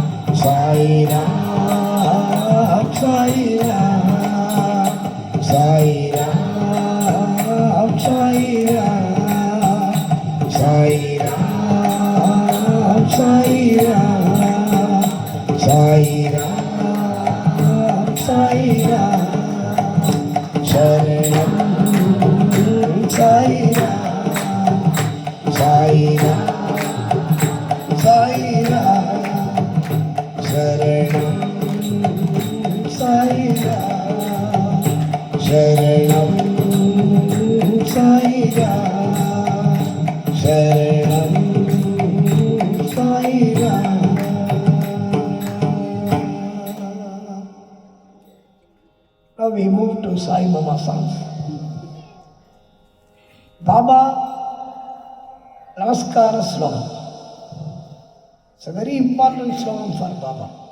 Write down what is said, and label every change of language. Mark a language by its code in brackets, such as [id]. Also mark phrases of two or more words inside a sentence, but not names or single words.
[sa] சாயிராம் சாயிராம் சாயிராம் சாயிராம் சாயிராம் சாயிராம் साईराम साईराम शरणं साईराम साईराम साईराम शरणं साईराम शरणं साईराम शरणं साईराम. [en] Now we move to Sai Baba songs. Baba Namaskara slogan. It's a very important slogan for Baba.